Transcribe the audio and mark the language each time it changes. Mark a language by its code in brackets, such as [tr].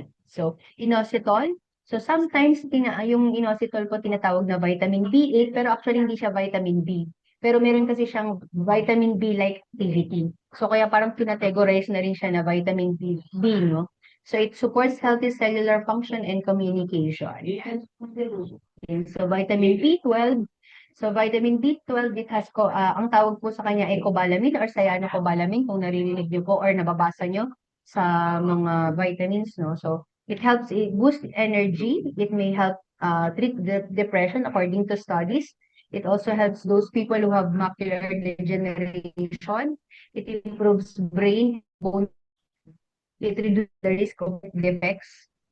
[tl] So inositol. So sometimes yung inositol po tinatawag na vitamin B8 pero actually hindi siya vitamin B. Pero meron kasi siyang vitamin B-like activity. So kaya parang pinategorize na rin siya na vitamin B, no? [en] So it supports healthy cellular function and communication. Okay, so vitamin B12. [tl] So vitamin B12, [en] it has [tl] ang tawag po sa kanya ay cobalamin or cyanocobalamin kung naririnig niyo po or nababasa niyo sa mga vitamins, no? [en] So it helps boost energy. It may help treat depression according to studies. It also helps those people who have macular degeneration. It improves brain, bone. It reduces the risk of defects.